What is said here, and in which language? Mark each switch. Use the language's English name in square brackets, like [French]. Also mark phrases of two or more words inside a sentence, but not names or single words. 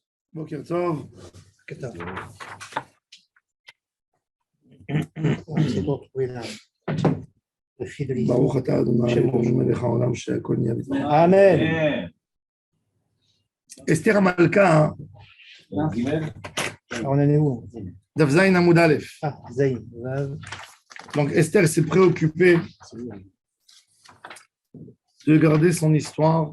[Hebrew] בוקר טוב. [French] C'est pour trouver le fil de l'histoire. [Hebrew] ברוך אתה אדוני אלוהינו מלך העולם שהכל נהיה בדברו. Amen. [French] Esther Amalka, On en est où? [Hebrew] דף זין עמוד אלף. [French] Ah, Zayn. Donc Esther s'est préoccupée de garder son histoire.